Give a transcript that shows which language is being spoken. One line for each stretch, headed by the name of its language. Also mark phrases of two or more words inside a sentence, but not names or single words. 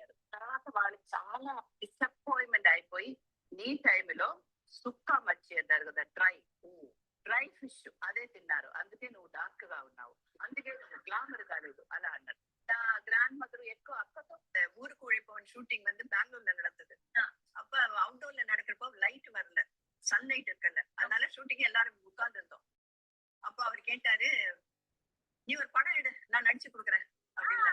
Telugu: తర్వాత వాళ్ళు చాలా డిసప్పాయింట్మెంట్ అయిపోయి నీ టైంలో సుక్క మచ్చి అంటారు కదా,
English: dry fish
Telugu: అదే తిన్నారు, అందుకే నువ్వు డార్క్ గా ఉన్నావు, అందుకే నువ్వు గ్లామర్ కాలేదు అలా అన్నారు.
English: grand mother
Tamil: எக்கோ அக்கோ ஊருக்கு உழைப்பவன் ஷூட்டிங் வந்து பெங்களூர்ல நடந்தது. அப்ப அவுட்டோர்ல நடக்கிறப்போ லைட் வரல, சன்லைட் இருக்கல, அதனால ஷூட்டிங் எல்லாரும் உட்கார்ந்து இருந்தோம். அப்ப அவர் கேட்டாரு, நீ ஒரு படம் எடு, நான் நடிச்சு கொடுக்குறேன் அப்படின்னு.